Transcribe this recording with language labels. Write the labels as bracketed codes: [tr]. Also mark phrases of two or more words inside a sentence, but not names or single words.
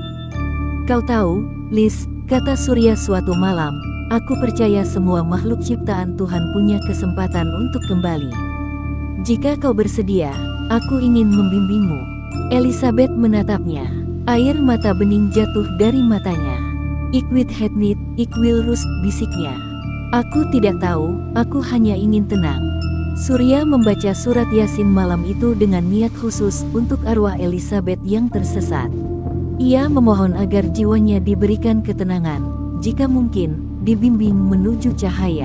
[id] Kau tahu, Liz, kata Surya suatu malam, aku percaya semua makhluk ciptaan Tuhan punya kesempatan untuk kembali. Jika kau bersedia, aku ingin membimbingmu. Elizabeth menatapnya. Air mata bening jatuh dari matanya. [nl] Ik weet het niet, ik wil rust, [id] bisiknya. Aku tidak tahu, aku hanya ingin tenang. Surya membaca surat Yasin malam itu dengan niat khusus untuk arwah Elizabeth yang tersesat. Ia memohon agar jiwanya diberikan ketenangan, jika mungkin, dibimbing menuju cahaya.